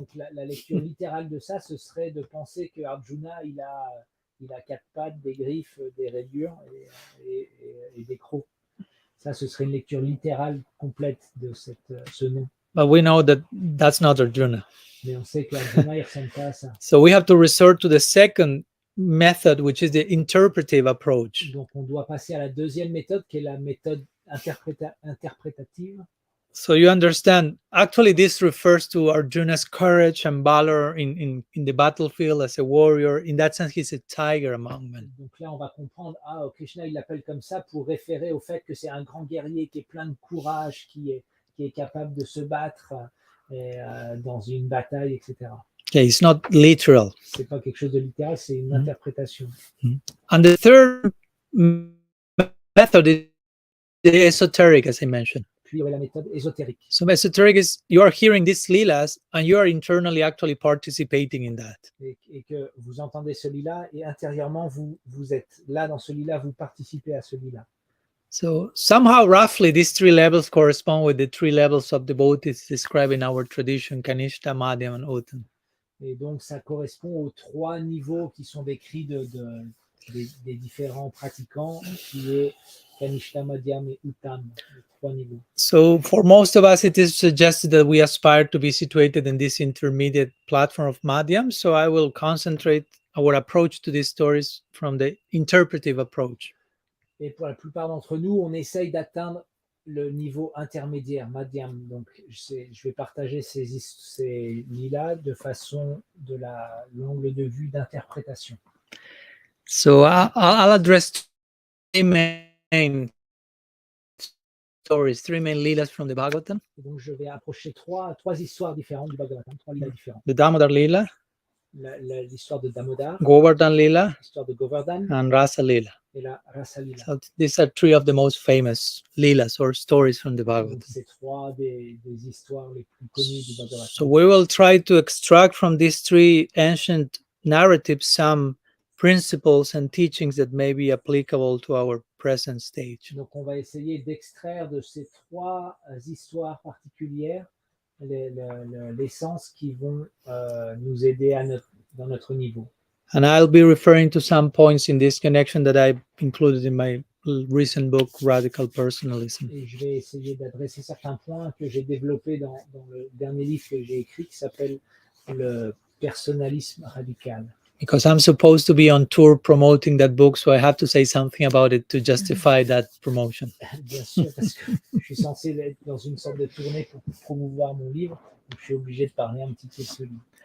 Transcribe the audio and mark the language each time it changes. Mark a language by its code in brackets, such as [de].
[fr] Donc la lecture littérale de ça, ce serait de penser que Arjuna, il a 4 pattes, des griffes, des rayures et des crocs. Ça, ce serait une lecture littérale complète de ce nom. [en] But we know that that's not Arjuna. [fr] Mais on sait qu'Arjuna, il ressemble pas à ça. [en] So we have to resort to the second method, which is the interpretive approach. [fr] Donc, on doit passer à la deuxième méthode, qui est la méthode interprétative. [en] So you understand, actually this refers to Arjuna's courage and valor in the battlefield as a warrior. In that sense, he's a tiger among men. [fr] Donc là, on va comprendre, Krishna, il l'appelle comme ça pour référer au fait que c'est un grand guerrier qui est plein de courage, qui est capable de se battre dans une bataille, etc. [en] Okay, it's not literal. [fr] C'est pas quelque chose de littéral, c'est une interprétation. [en] And the third method is the esoteric, as I mentioned. [fr] Puis il y aurait la méthode ésotérique. [en] So esoteric is you are hearing these lilas and you are internally actually participating in that. [fr] Et que vous entendez ce lila et intérieurement vous êtes là dans ce lila, vous participez à ce lila. [en] So somehow roughly these three levels correspond with the three levels of devotees described in our tradition, Kanishta, Madhyam and Uttam. [fr] Et donc ça correspond aux trois niveaux qui sont décrits des différents pratiquants, qui est Kanishta, Madhyam et Uttam, les trois niveaux. [en] So for most of us, it is suggested that we aspire to be situated in this intermediate platform of Madhyam. So I will concentrate our approach to these stories from the interpretive approach. [fr] Et pour la plupart d'entre nous, on essaye d'atteindre le niveau intermédiaire, Madhyam. Donc je vais partager ces lilas de façon de l'angle de vue d'interprétation. [en] So I'll address three main stories, three main lilas from the Bhagavatam. [fr] Et donc je vais approcher trois histoires différentes du Bhagavatam, trois lilas différentes. [en] The Damodara-LILA, [fr] l'histoire de Damodara, [en] Govardhana-LILA, [fr] l'histoire de Govardhan [en] and Rasa-LILA. [fr] et la Rasa-LILA. [en] So these are three of the most famous lilas or stories from the Bhagavatam. [fr] C'est trois des histoires les plus connues du Bhagavatam. [en] So we will try to extract from these three ancient narratives some principles and teachings that may be applicable to our present stage. [fr] Donc on va essayer d'extraire de ces trois histoires particulières l'essence qui vont nous aider dans notre niveau. [en] And I'll be referring to some points in this connection that I included in my recent book, Radical Personalism. [fr] Et je vais essayer d'adresser certains points que j'ai développés dans le dernier livre que j'ai écrit qui s'appelle Le personnalisme radical. [en] Because I'm supposed to be on tour promoting that book, so I have to say something about it to justify that promotion. [fr] Bien sûr, parce que je suis censé être dans une sorte de tournée pour promouvoir mon livre, donc je suis obligé de parler un petit peu de ce livre.